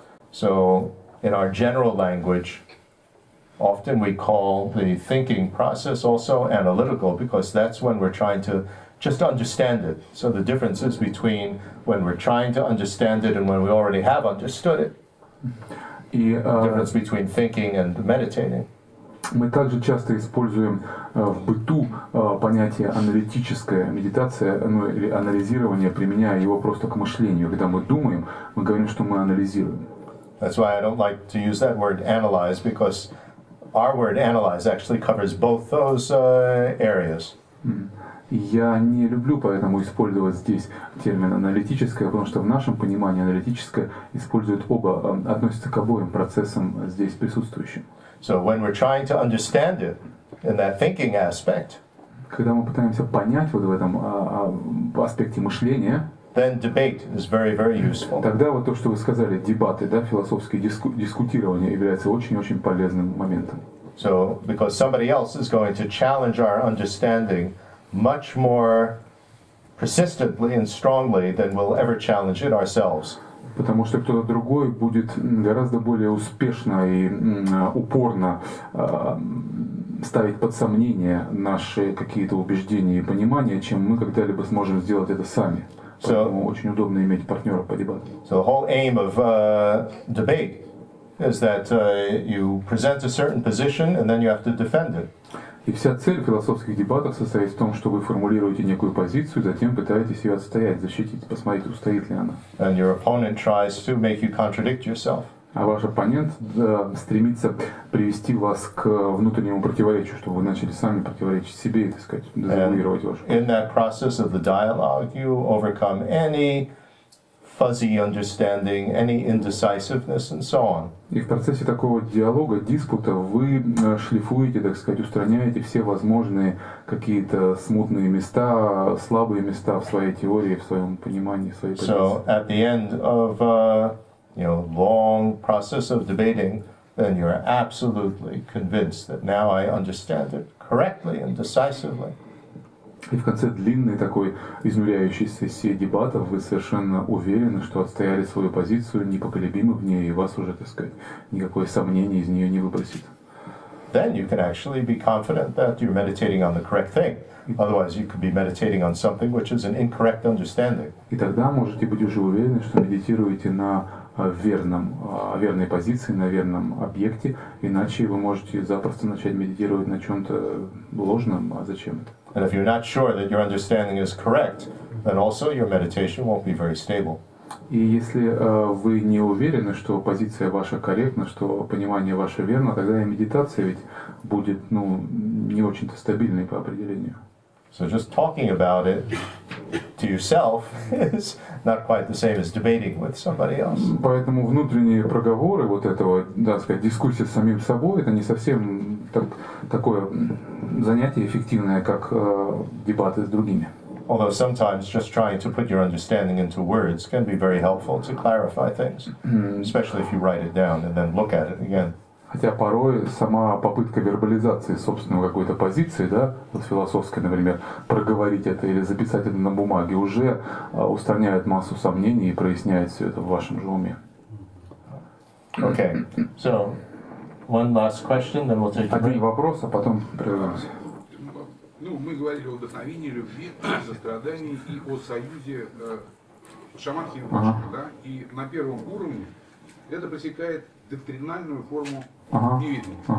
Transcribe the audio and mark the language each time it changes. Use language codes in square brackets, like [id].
[en] So, in our general language, often we call the thinking process also analytical because that's when we're trying to just understand it. So the difference is between when we're trying to understand it and when we already have understood it. The difference between thinking and meditating. [ru] Мы также часто используем в быту понятие аналитическая медитация, или анализирование, применяя его просто к мышлению. Когда мы думаем, мы говорим, что мы анализируем. [en] That's why I don't like to use that word analyze, because our word analyze actually covers both those areas. [ru] Я не люблю поэтому использовать здесь термин аналитическое, потому что в нашем понимании аналитическое использует оба, относится к обоим процессам здесь присутствующим. [en] So when we're trying to understand it in that thinking aspect, [ru] когда мы пытаемся понять вот в этом аспекте мышления, [en] then debate is very, very useful. [ru] Тогда вот то, что вы сказали, дебаты, да, философские дискутирования является очень-очень полезным моментом. [en] So, because somebody else is going to challenge our understanding much more persistently and strongly than we'll ever challenge it ourselves. [ru] Потому что кто-то другой будет гораздо более успешно и упорно ставить под сомнение наши какие-то убеждения и понимания, чем мы когда-либо сможем сделать это сами. Поэтому очень удобно иметь партнера по дебату. [en] So the whole aim of debate is that you present a certain position and then you have to defend it. [ru] И вся цель философских дебатов состоит в том, что вы формулируете некую позицию, затем пытаетесь ее отстоять, защитить, посмотреть, устоит ли она. [en] And your opponent tries to make you contradict yourself. [ru] А ваш оппонент стремится привести вас к внутреннему противоречию, чтобы вы начали сами противоречить себе и, так сказать, дезавуировать вашу. [en] In that process of the dialogue, you overcome any fuzzy understanding, any indecisiveness, and so on. [ru] И в процессе такого диалога, диспута, вы шлифуете, так сказать, устраняете все возможные какие-то смутные места, слабые места в своей теории, в своем понимании, в своей позиции. [en] So at the end of long process of debating, then you're absolutely convinced that now I understand it correctly and decisively. [ru] И в конце длинной такой изнуряющей сессии дебатов вы совершенно уверены, что отстояли свою позицию, непоколебимы в ней, и вас уже, так сказать, никакое сомнение из нее не выбросит. [en] Then you can actually be confident that you're meditating on the correct thing. Otherwise, you could be meditating on something which is an incorrect understanding. [ru] И тогда можете быть уже уверены, что медитируете на верной позиции, на верном объекте, иначе вы можете запросто начать медитировать на чем-то ложном, а зачем это? [en] And if you're not sure that your understanding is correct, then also your meditation won't be very stable. [ru] И если вы не уверены, что позиция ваша корректна, что понимание ваше верно, тогда и медитация ведь будет, не очень-то стабильной по определению. [en] So just talking about it to yourself is not quite the same as debating with somebody else. [ru] Поэтому внутренние проговоры вот этого, да, сказать, дискуссия с самим собой, это не совсем такое занятие эффективное, как дебаты с другими. [en] Although sometimes just trying to put your understanding into words can be very helpful to clarify things, especially if you write it down and then look at it again. [ru] Хотя порой сама попытка вербализации собственной какой-то позиции, да, вот философской, например, проговорить это или записать это на бумаге, уже устраняет массу сомнений и проясняет все это в вашем же уме. [en] Okay, so one last question, then we'll take a break. [ru] Один вопрос, а потом прервемся. Мы говорили о вдохновении, любви, сострадании и о союзе шаманки и да? И на первом уровне это пресекает доктринальную форму неведения.